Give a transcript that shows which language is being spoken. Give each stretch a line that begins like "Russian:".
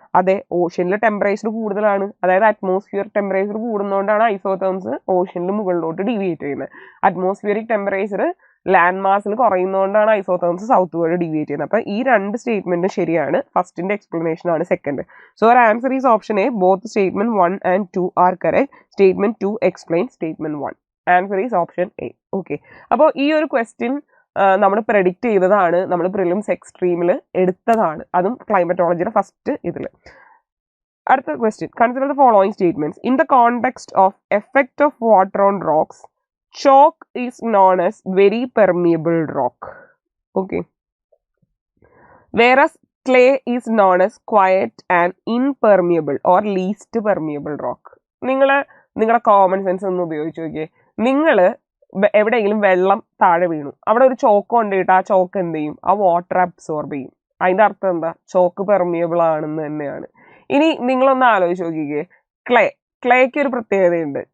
Malayalam: അതെ, ഓഷ്യനിൽ ടെമ്പറേച്ചർ കൂടുതലാണ്. അതായത് അറ്റ്മോസ്ഫിയർ ടെമ്പറേച്ചർ കൂടുന്നതുകൊണ്ടാണ് ഐസോതേംസ് ഓഷ്യനിൽ മുകളിലോട്ട് ഡീവിയേറ്റ് ചെയ്യുന്നത്. Atmospheric temperature land മാസിൽ കുറയുന്നതുകൊണ്ടാണ് ഐസോതേർംസ് south word deviate ചെയ്യുന്നത്. അപ്പോൾ ഈ രണ്ട് സ്റ്റേറ്റ്മെന്റും ശരിയാണ്. ഫസ്റ്റിന്റെ എക്സ്പ്ലനേഷൻ ആണ് second.
English: So our answer is option A. Both statement 1 and 2 are correct. Statement 2 explains statement 1. Answer is option A. Okay.
Malayalam: അപ്പോൾ ഈ ഒരു ക്വസ്റ്റ്യൻ നമ്മൾ പ്രെഡിക്റ്റ് ചെയ്തതാണ്, നമ്മൾ പ്രിലിംസ് എക്സ്ട്രീമിൽ എടുത്തതാണ്, അതും ക്ലൈമറ്റോളജിയുടെ ഫസ്റ്റ് ഇതിൽ. അടുത്ത question,
English: Consider the following statements. In the context of effect of water on rocks, chalk is known as very permeable rock. Okay. Whereas clay is known as quiet and impermeable or least permeable rock.
Malayalam: നിങ്ങളുടെ common sense ഒന്ന് ഉപയോഗിച്ച് നോക്കിയേ. നിങ്ങൾ എവിടെയെങ്കിലും വെള്ളം താഴെ വീണു, അവിടെ ഒരു ചോക്ക് കൊണ്ടിട്ട് ആ ചോക്ക് എന്ത് ചെയ്യും? ആ വാട്ടർ അബ്സോർബ് ചെയ്യും. അതിൻ്റെ അർത്ഥം എന്താ? ചോക്ക് പെർമിയബിൾ ആണെന്ന് തന്നെയാണ്. ഇനി നിങ്ങളൊന്ന് ആലോചിച്ച് നോക്കിക്കേ, ക്ലേക്ക് ഒരു പ്രത്യേകതയുണ്ട്.